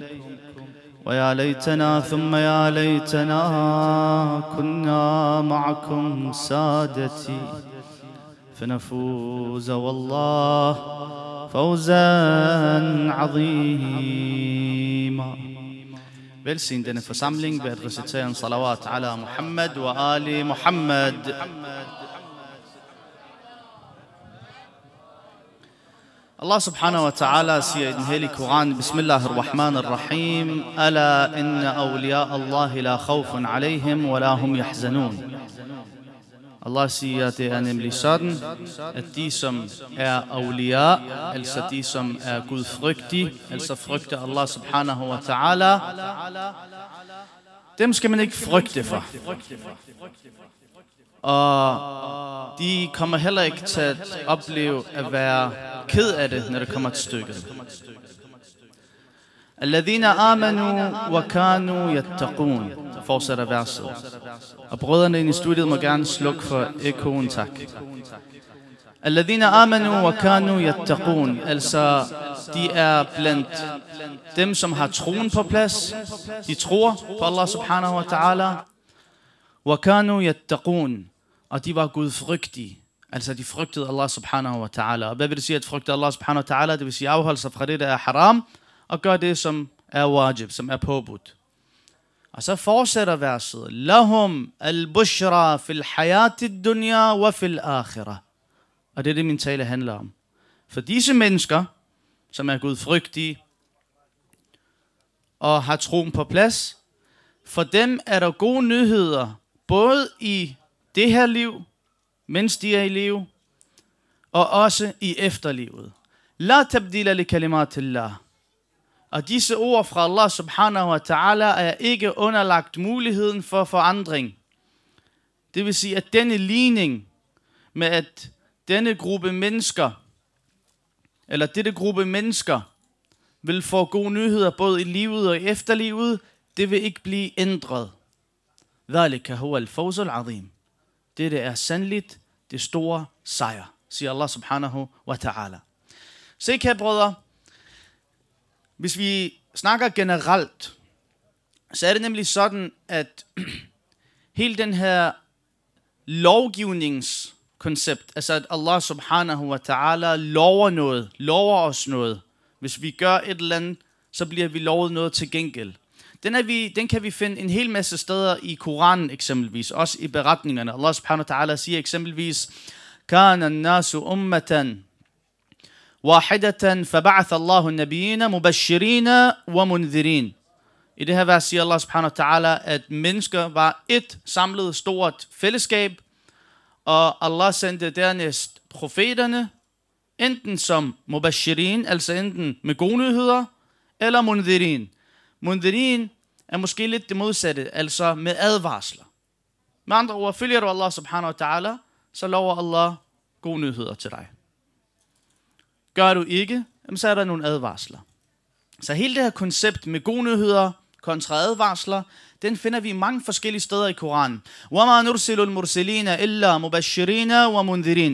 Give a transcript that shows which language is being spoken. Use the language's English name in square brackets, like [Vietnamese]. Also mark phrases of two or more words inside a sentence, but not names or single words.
[Arabic] ويا ليتنا ثم يا ليتنا كنا معكم سادتي فنفوز والله فوزا عظيما. [Danish] Velsign denne forsamling ved at recitere en [Arabic] صلوات على محمد وآل محمد. الله سبحانه وتعالى [Danish] siger i den hellige Koran: [Arabic] بسم الله الرحمن الرحيم. ألا إن أولياء الله لا خوف عليهم ولا هم يحزنون. [Danish] Allah siger, at det er nemlig sådan, at de som er awliya, altså de som er gudfrygtige, altså frygter [Arabic] الله سبحانه وتعالى, [Danish] dem skal man ikke frygte for. Og de kommer heller ikke til at opleve at være ked af det, når det kommer til stykket. [Arabic] الذين آمنوا وكانوا يتقون, [Danish] fortsætter verset. Og brødrene inde i studiet må gerne slukke for ekoen, tak. [Arabic] الذين آمنوا وكانوا يتقون, [Danish] altså de er blandt dem, som har troen på plads. De tror på [Arabic] الله سبحانه وتعالى. وكانوا يتقون, [Danish] og de var gudfrygtige. Altså de frygtede [Arabic] الله سبحانه وتعالى. [Danish] Og hvad vil det sige at frygte [Arabic] الله سبحانه وتعالى? [Danish] Det vil sige afholde sig fra det, der er haram, og gøre det, som er wajib, som er påbudt. Og så fortsætter verset: [Arabic] لهم البشرى في الحياة الدنيا وفي الآخرة. [Danish] Og det er det, min tale handler om. For disse mennesker, som er gudfrygtige og har troen på plads, for dem er der gode nyheder, både i det her liv, mens de er i liv, og også i efterlivet. [Arabic] لا تبديل لكلمات الله. [Danish] Og disse ord fra [Arabic] الله سبحانه وتعالى [Danish] er ikke underlagt muligheden for forandring. Det vil sige, at denne ligning med, at denne gruppe mennesker, eller dette gruppe mennesker, vil få gode nyheder både i livet og i efterlivet, det vil ikke blive ændret. [Arabic] ذلك هو الفوز العظيم. [Danish] Dette er sandeligt det store sejr, siger [Arabic] الله سبحانه وتعالى. [Danish] Se, kære brødre, hvis vi snakker generelt, så er det nemlig sådan, at hele den her lovgivningskoncept, altså at [Arabic] الله سبحانه وتعالى [Danish] lover os noget. Hvis vi gør et eller andet, så bliver vi lovet noget til gengæld. Den kan vi finde en hel masse steder i Koranen eksempelvis, også i beretningerne. [Arabic] الله سبحانه وتعالى [Danish] siger eksempelvis: [Arabic] كان الناس أمة واحدة فبعث الله النبيين مبشرين ومنذرين. [Danish] I det her vers siger [Arabic] الله سبحانه وتعالى, [Danish] at mennesker var et samlet stort fællesskab, og Allah sendte dernæst profeterne, enten som mubashirin, altså enten med gode nyheder, eller mundhirin. Mundhirin er måske lidt det modsatte, altså med advarsler. Med andre ord, følger du [Arabic] الله سبحانه وتعالى, [Danish] så lover Allah gode nyheder til dig. Gør du ikke, så er der nogle advarsler. Så hele det her koncept med gode nyheder kontra advarsler, den finder vi mange forskellige steder i Koranen. [Arabic] وَمَا نُرْسِلُ الْمُرْسِلِينَ إِلَّا مُبَشِّرِينَ وَمُنذِرِينَ.